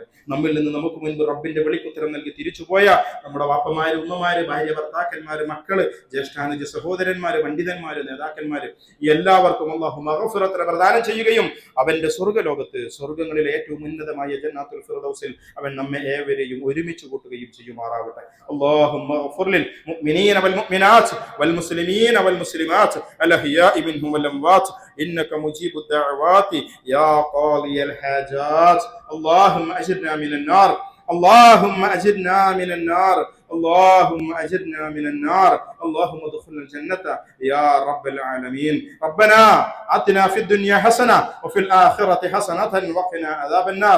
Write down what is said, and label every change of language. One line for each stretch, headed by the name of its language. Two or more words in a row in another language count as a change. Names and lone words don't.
Malayalam: നമ്മിൽ നിന്ന് നമുക്ക് മുൻപ് റബ്ബിന്റെ വെളിക്കുത്തരം നൽകി തിരിച്ചുപോയ നമ്മുടെ വാപ്പമാര്, ഉമ്മമാര്, ഭാര്യ, ഭർത്താക്കന്മാര്, മക്കള്, ജ്യേഷ്ഠാനുജ സഹോദരന്മാര്, പണ്ഡിതന്മാര്, നേതാക്കന്മാര്, എല്ലാവർക്കും അള്ളാഹു മഗ്ഫിറത്തിനെ പ്രദാനം ചെയ്യുകയും അവന്റെ സ്വർഗ്ഗലോകത്ത്, സ്വർഗ്ഗങ്ങളിലെ ഏറ്റവും ഉന്നതമായ ജന്നാത്തുൽ ഫിർദൗസിൽ അവൻ നമ്മെ ഏവരെയും ഒരുമിച്ച് കൂട്ടുകയും ചെയ്യുമാറാവട്ടെ.
Arabic: اللهم اغفر للمؤمنين والمؤمنات والمسلمين والمسلمات الأحياء منهم والأموات إنك مجيب الدعوات يا قاضي الحاجات اللهم أجرنا من النار اللهم أجرنا من النار اللهم أجرنا من النار اللهم ادخلنا الجنة يا رب العالمين. ربنا آتنا في الدنيا حسنة وفي الآخرة حسنة وقنا عذاب النار.